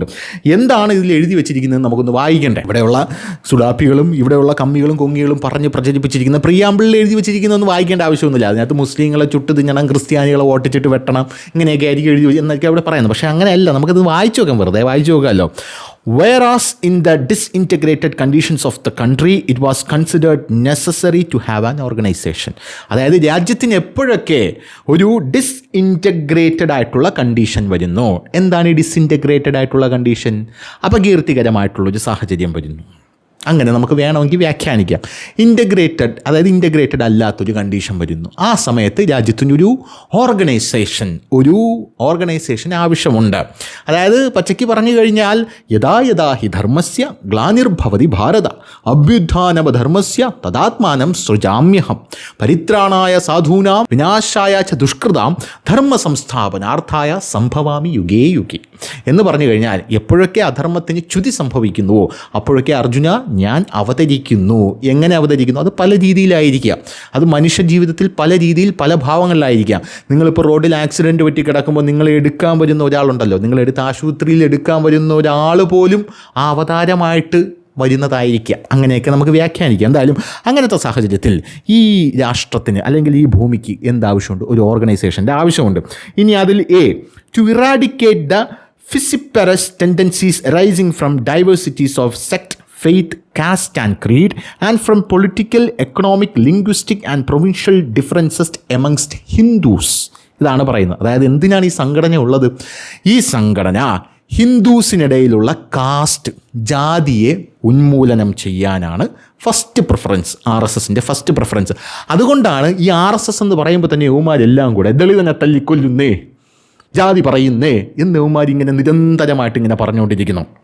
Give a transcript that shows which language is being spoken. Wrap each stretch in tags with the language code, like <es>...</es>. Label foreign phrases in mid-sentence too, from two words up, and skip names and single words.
<ml>എന്താണ് ഇതിൽ എഴുതി വെച്ചിരിക്കുന്നത് നമുക്കൊന്ന് വായിക്കണ്ടേ? ഇവിടെയുള്ള സുഡാപ്പികളും ഇവിടെയുള്ള കമ്മികളും കൊങ്ങികളും പറഞ്ഞ് പ്രചരിപ്പിച്ചിരിക്കുന്ന പ്രീയാമ്പിളിൽ എഴുതി വെച്ചിരിക്കുന്നതൊന്നും വായിക്കേണ്ട ആവശ്യമൊന്നുമില്ല. അതിനകത്ത് മുസ്ലിങ്ങളെ ചുട്ട് തിന്നണം, ക്രിസ്ത്യാനികളെ ഓട്ടിച്ചിട്ട് വെട്ടണം, ഇങ്ങനെയൊക്കെ ആയിരിക്കും എഴുതി എന്നൊക്കെ അവിടെ പറയുന്നത്. പക്ഷേ അങ്ങനെയല്ല, നമുക്കത് വായിച്ചു നോക്കാം, വെറുതെ വായിച്ചു നോക്കാമല്ലോ.</ml> <en>Whereas in the disintegrated conditions of the country, it was considered necessary to have an organization.</en> <ml>അതായത് രാജ്യത്തിന് എപ്പോഴൊക്കെ ഒരു ഡിസ്ഇൻറ്റഗ്രേറ്റഡ് ആയിട്ടുള്ള കണ്ടീഷൻ വരുന്നു. എന്താണ് ഈ ഡിസ്ഇൻറ്റഗ്രേറ്റഡ് ആയിട്ടുള്ള കണ്ടീഷൻ? അപകീർത്തികരമായിട്ടുള്ളൊരു സാഹചര്യം വരുന്നു. അങ്ങനെ നമുക്ക് വേണമെങ്കിൽ വ്യാഖ്യാനിക്കാം. ഇൻ്റഗ്രേറ്റഡ് അല്ലാത്തൊരു കണ്ടീഷൻ വരുന്നു. ആ സമയത്ത് രാജ്യത്തിനൊരു ഓർഗനൈസേഷൻ ആവശ്യമുണ്ട്. അതായത് പച്ചയ്ക്ക് പറഞ്ഞു കഴിഞ്ഞാൽ</ml> <sa>യഥാ ഹി ധർമ്മസ്യ ഗ്ലാനിർഭവതി ഭാരത അഭ്യുത്ഥാനമധർമ്മസ്യ തദാത്മാനം സൃജാമ്യഹം പരിത്രാണായ സാധൂനാം വിനാശായ ച ദുഷ്കൃതാം ധർമ്മ സംസ്ഥാപനാർത്ഥായ സംഭവാമി യുഗേ യുഗേ</sa> <ml>എന്ന് പറഞ്ഞു കഴിഞ്ഞാൽ എപ്പോഴൊക്കെ അധർമ്മത്തിന് ച്യുതി സംഭവിക്കുന്നുവോ അപ്പോഴൊക്കെ അർജുന ഞാൻ അവതരിക്കുന്നു. എങ്ങനെ അവതരിക്കുന്നു? അത് പല രീതിയിലായിരിക്കാം. അത് മനുഷ്യ ജീവിതത്തിൽ പല രീതിയിൽ പല ഭാവങ്ങളിലായിരിക്കാം. നിങ്ങളിപ്പോൾ റോഡിൽ ആക്സിഡൻറ്റ് പറ്റി കിടക്കുമ്പോൾ നിങ്ങളെ എടുക്കാൻ വരുന്ന ഒരാളുണ്ടല്ലോ, നിങ്ങളെടുത്ത് ആശുപത്രിയിൽ എടുക്കാൻ വരുന്ന ഒരാൾ പോലും ആ അവതാരമായിട്ട് വരുന്നതായിരിക്കാം. അങ്ങനെയൊക്കെ നമുക്ക് വ്യാഖ്യാനിക്കാം. എന്തായാലും അങ്ങനത്തെ സാഹചര്യത്തിൽ ഈ രാഷ്ട്രത്തിന് അല്ലെങ്കിൽ ഈ ഭൂമിക്ക് എന്താവശ്യമുണ്ട്? ഒരു ഓർഗനൈസേഷൻ്റെ ആവശ്യമുണ്ട്. ഇനി അതിൽ</ml> <en>to eradicate the fissiparous tendencies arising from diversities of sect, faith, caste and creed, and from political, economic, linguistic and provincial differences amongst Hindus.</en> <ml>ഇതാണ് പറയുന്നത്. അതായത് എന്തിനാണ് ഈ സംഘടന ഉള്ളത്? ഈ സംഘടന ഹിന്ദുസിനിടയിലുള്ള കാസ്റ്റ്, ജാതിയെ ഉന്മൂലനം ചെയ്യാനാണ്</ml> <en>first preference,</en> <ml>RSSൻ്റെ</ml> <en>first preference.</en> <ml>അതുകൊണ്ടാണ് ഈ RSS എന്ന് പറയുമ്പോൾ തന്നെ യൗമാരെല്ലാം കൂടെ ദളിതനെ തല്ലിക്കൊല്ലുന്നേ, ജാതി പറയുന്നേ എന്ന് യൗമാരിങ്ങനെ നിരന്തരമായിട്ട് ഇങ്ങനെ പറഞ്ഞുകൊണ്ടിരിക്കുന്നു.</ml>